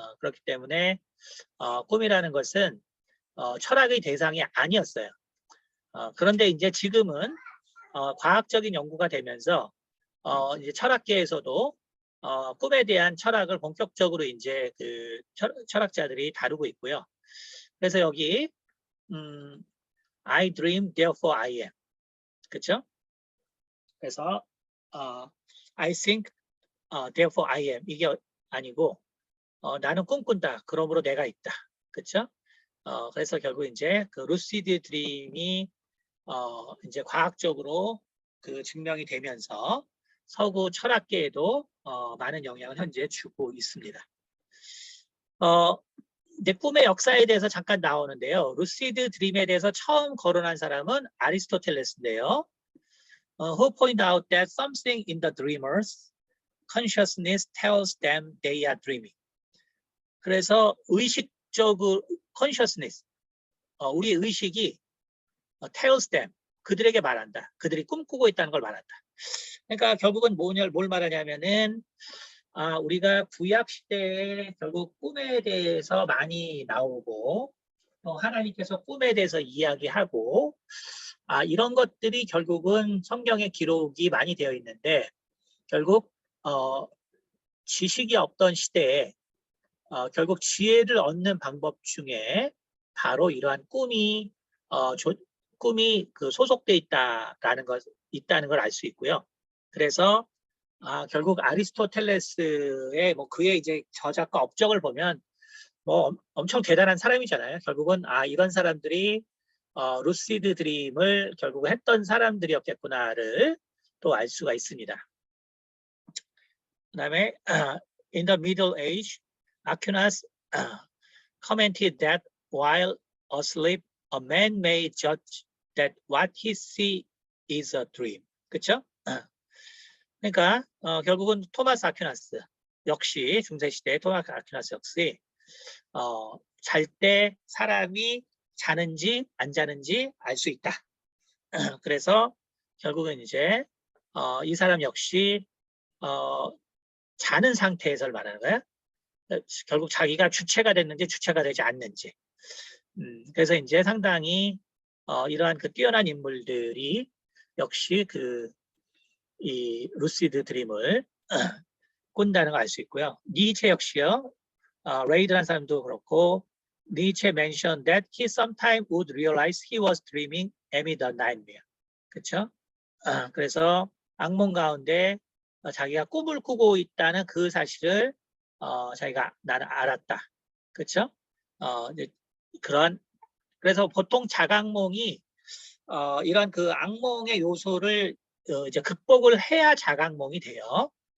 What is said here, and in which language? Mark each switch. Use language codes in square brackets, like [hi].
[ko] 그렇기 때문에 꿈이라는 것은 철학의 대상이 아니었어요. 그런데 이제 지금은 과학적인 연구가 되면서 이제 철학계에서도 꿈에 대한 철학을 본격적으로 이제 그 철학자들이 다루고 있고요. 그래서 여기 [en] I dream, therefore I am. [ko] 그렇죠? 그래서 [en] I think, therefore I am. [ko] 이게 아니고 나는 꿈꾼다. 그러므로 내가 있다. 그렇죠? 그래서 결국 이제 그 루시드 드림이 이제 과학적으로 그 증명이 되면서 서구 철학계에도 많은 영향을 현재 주고 있습니다. 이제 꿈의 역사에 대해서 잠깐 나오는데요. 루시드 드림에 대해서 처음 거론한 사람은 아리스토텔레스인데요. [en] Who point out that something in the dreamer's consciousness tells them they are dreaming. [ko] 그래서 의식적으로 consciousness, 우리 의식이 [en] tells them, [ko] 그들에게 말한다. 그들이 꿈꾸고 있다는 걸 말한다. 그러니까 결국은 뭘 말하냐면은 우리가 구약 시대에 결국 꿈에 대해서 많이 나오고 또 하나님께서 꿈에 대해서 이야기하고 이런 것들이 결국은 성경의 기록이 많이 되어 있는데 결국 지식이 없던 시대에 결국 지혜를 얻는 방법 중에 바로 이러한 꿈이 그 소속돼 있다는 걸 알 수 있고요. 그래서 결국 아리스토텔레스의 그의 이제 저작과 업적을 보면 엄청 대단한 사람이잖아요. 결국은 이런 사람들이 루시드 드림을 결국 했던 사람들이었겠구나를 또 알 수가 있습니다. 그다음에 [en] in the Middle Age, Aquinas commented that while asleep, a man may judge that what he see is a dream. [ko] 그렇죠? 그러니까 결국은 토마스 아퀴나스 역시 중세시대 토마스 아퀴나스 역시 잘 때 사람이 자는지 안 자는지 알 수 있다. 그래서 결국은 이제 이 사람 역시 자는 상태에서를 말하는 거야. 결국 자기가 주체가 됐는지 주체가 되지 않는지. 그래서 이제 상당히 이러한 그 뛰어난 인물들이 역시 이 루시드 드림을 꾼다는 걸 알 수 있고요. 니체 역시요. 레이드라는 사람도 그렇고 니체 [en] mentioned that he sometimes would realize he was dreaming amid a nightmare. [ko] 그렇죠? 그래서 악몽 가운데 자기가 꿈을 꾸고 있다는 그 사실을 자기가 나는 알았다. 그렇죠? 이제 그래서 보통 자각몽이 이런 그 악몽의 요소를 이제 극복을 해야 자각몽이 돼요.